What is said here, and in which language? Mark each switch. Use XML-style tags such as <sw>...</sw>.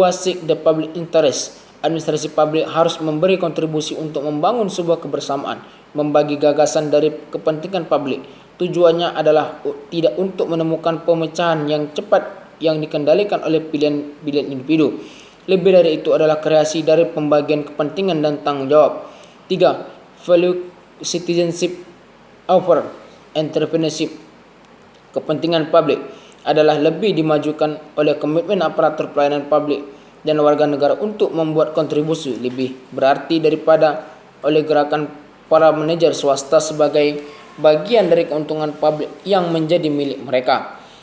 <en>Seek the public interest.</en> <id>Administrasi publik harus memberi kontribusi untuk membangun sebuah kebersamaan, membagi gagasan dari kepentingan publik. Tujuannya adalah tidak untuk menemukan pemecahan yang cepat yang dikendalikan oleh pilihan individu. Lebih dari itu adalah kreasi dari pembagian kepentingan dan tanggung jawab. 3.</id> <en>Value citizenship over entrepreneurship.</en> <id>Kepentingan publik adalah lebih dimajukan oleh komitmen aparatur pelayanan publik dan warga negara untuk membuat kontribusi lebih berarti daripada oleh gerakan para manajer swasta sebagai bagian dari keuntungan publik yang menjadi milik mereka.</id>